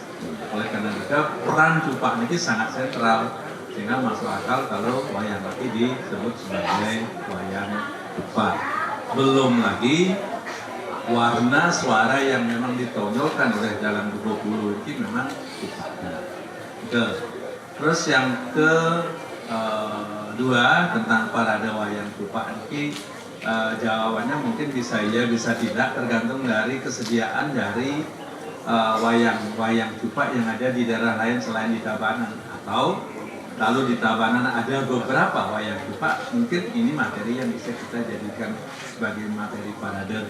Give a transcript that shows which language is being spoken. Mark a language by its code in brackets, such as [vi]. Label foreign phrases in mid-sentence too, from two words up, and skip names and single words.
[id] Oleh karena itu peran cupak ini sangat sentral, sehingga masuk akal kalau wayang laki disebut sebagai wayang cupak. Belum lagi warna suara yang memang ditonjolkan oleh Jalan 20 ini memang cupaknya. Terus yang kedua tentang parade wayang cupak ini jawabannya mungkin bisa iya bisa tidak, tergantung dari kesediaan dari wayang cupak yang ada di daerah lain selain di Tabanan, atau lalu di Tabanan ada beberapa wayang cupak, mungkin ini materi yang bisa kita jadikan sebagai materi parade.